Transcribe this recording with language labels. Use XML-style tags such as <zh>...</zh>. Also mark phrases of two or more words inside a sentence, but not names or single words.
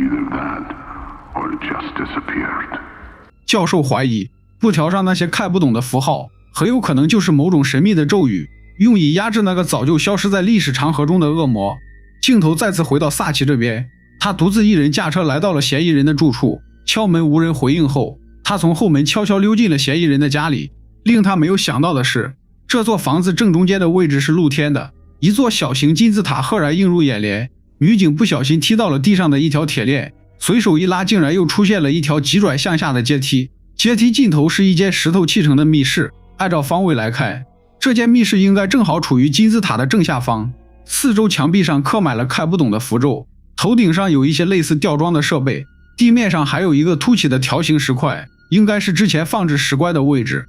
<zh>教授懷疑布條上那些看不懂的符號很有可能就是某種神秘的咒語，用以壓制那個早就消失在歷史長河中的惡魔。鏡頭再次回到薩奇這邊，他獨自一人駕車來到了嫌疑人的住處，敲門無人回應後，他從後門悄悄溜進了嫌疑人的家裡。令他沒有想到的是，這座房子正中間的位置是露天的，一座小型金字塔赫然映入眼簾。女警不小心踢到了地上的一條鐵鏈，隨手一拉，竟然又出現了一條急轉向下的階梯。階梯盡頭是一間石頭砌成的密室，按照方位來看，這間密室應該正好處於金字塔的正下方。四周牆壁上刻滿了看不懂的符咒，頭頂上有一些類似吊裝的設備，地面上還有一個凸起的條形石塊，應該是之前放置石棺的位置。</zh>